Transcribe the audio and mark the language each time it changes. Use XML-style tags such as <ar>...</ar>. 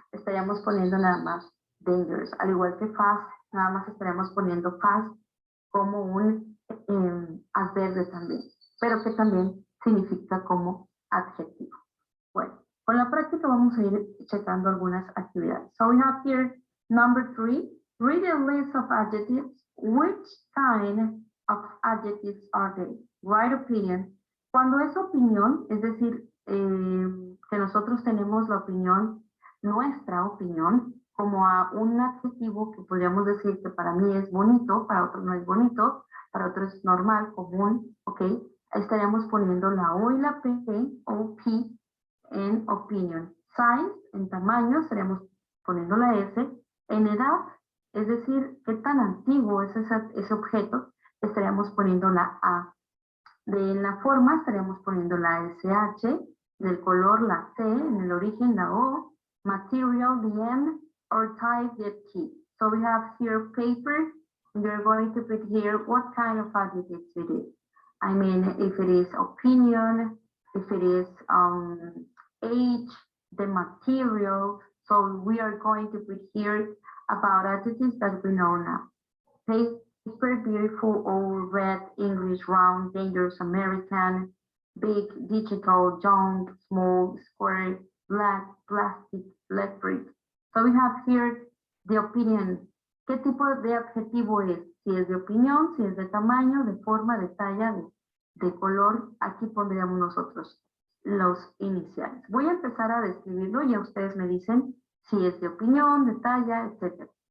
<es>Estaríamos poniendo nada más dangerous, al igual que fast, nada más estaríamos poniendo fast como un adverbio también, pero que también significa como adjetivo. Bueno, con la práctica vamos a ir checando algunas actividades.</es> <en>So we have here number 3, read a list of adjectives. Which kind of adjectives are they? Write opinion</en> <es>Cuando es opinión, es decir, que nosotros tenemos la opinión, nuestra opinión, como a un adjetivo que podríamos decir que para mí es bonito, para otro no es bonito, para otro es normal, común, ¿ok? Estaríamos poniendo la O y la P, o P, en opinion. Size, en tamaño, estaríamos poniendo la S. En edad, es decir, qué tan antiguo es ese objeto, estaríamos poniendo la A. De la forma estaríamos poniendo la SH, del color la C, en el origen la O,</es> <en>material the M, or type the T. So we have here paper, and you're going to put here what kind of adjectives it is. I mean, if it is opinion, if it is age, the material. So we are going to put here about adjectives that we know now. Paper, beautiful, old, red, English, round, dangerous, American, big, digital, young, small, square, black, plastic, electric. So we have here the opinion.</en> <es>¿Qué tipo de adjetivo es? Si es de opinión, si es de tamaño, de forma, de talla, de color, aquí pondríamos nosotros los iniciales. Voy a empezar a describirlo y a ustedes me dicen si es de opinión, de talla, etc.</es>